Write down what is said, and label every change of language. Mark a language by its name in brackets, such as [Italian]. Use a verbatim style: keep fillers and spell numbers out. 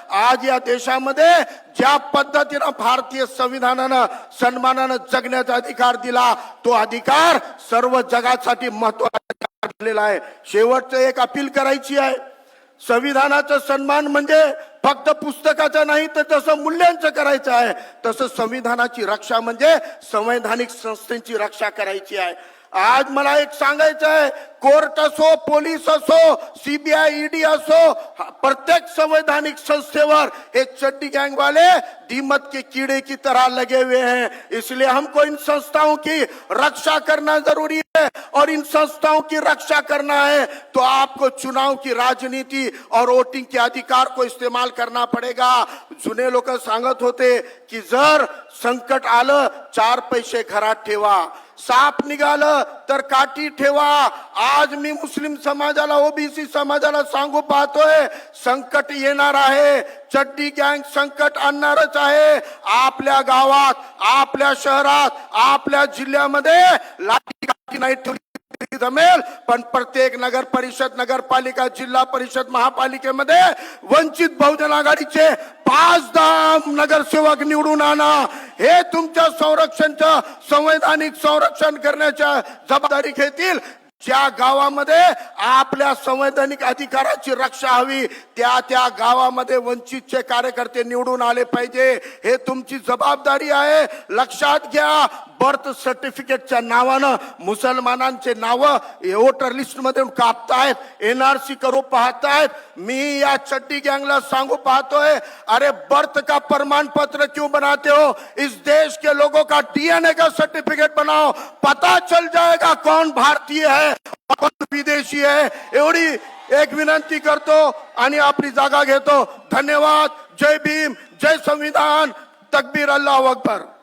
[Marathi] आज या देशामध्ये ज्या पद्धतीनं भारतीय संविधानानं सन्मानानं जगण्याचा अधिकार दिला तो अधिकार सर्व जगासाठी महत्वाचा ठरलेला आहे. शेवटचं एक अपील करायची आहे. संविधानाचा सन्मान म्हणजे फक्त पुस्तकाचा नाही तर जसं मूल्यांचं करायचं आहे तसं संविधानाची रक्षा म्हणजे संवैधानिक संस्थेची रक्षा करायची आहे. आज मला एक सांगायचं आहे, कोर्ट असो, पोलीस असो, सीबीआय, ईडी असो, हा- प्रत्येक संवैधानिक संस्थेवर हे [Hindi] चड्डी गैंग वाले दीमक के कीड़े की तरह लगे हुए हैं. इसलिए हमको इन संस्थाओं की रक्षा करना जरूरी है और इन संस्थाओं की रक्षा करना है तो आपको चुनाव की राजनीति और वोटिंग के अधिकार को इस्तेमाल करना पड़ेगा. [Marathi] जुने लोक सांगत होते की जर संकट आलं चार पैसे घरात ठेवा, साप निघालं तर काठी ठेवा. आज मी मुस्लिम समाजाला, ओबीसी समाजाला सांगू पाहतोय, संकट येणार आहे, चड्डी गँग संकट आणणारच आहे. आपल्या गावात, आपल्या शहरात, आपल्या जिल्ह्यामध्ये लाठी काठी नाही ठेवली तरी जमेल, पण प्रत्येक नगर परिषद, नगरपालिका, जिल्हा परिषद, महापालिकेमध्ये वंचित बहुजन आघाडीचे पाच दहा नगरसेवक निवडून आणा. हे तुमच्या संरक्षणचं संवैधानिक संरक्षण करण्याच्या जबाबदारी घेतील. ज्या गावामध्ये आपल्या संवैधानिक अधिकाराची रक्षा हवी त्या त्या गावामध्ये वंचितचे कार्यकर्ते निवडून आले पाहिजे. हे तुमची जबाबदारी आहे. लक्षात घ्या, बर्थ सर्टिफिकेटच्या नावानं मुसलमानांचे नावं वोटर लिस्ट मधून कापतायत, एनआरसी करू पाहतायत. मी या चड्डी गैंगला सांगू पाहतोय, [Hindi] अरे बर्थ का प्रमाण पत्र क्यों बनाते हो? इस देश के लोगों का डीएनए का सर्टिफिकेट बनाओ, पता चल जाएगा कौन भारतीय है और कौन विदेशी है. [Marathi] एवढी एक विनंती करतो आणि आपली जागा घेतो. धन्यवाद. जय भीम, जय संविधान, तकबीर, अल्लाह अकबर.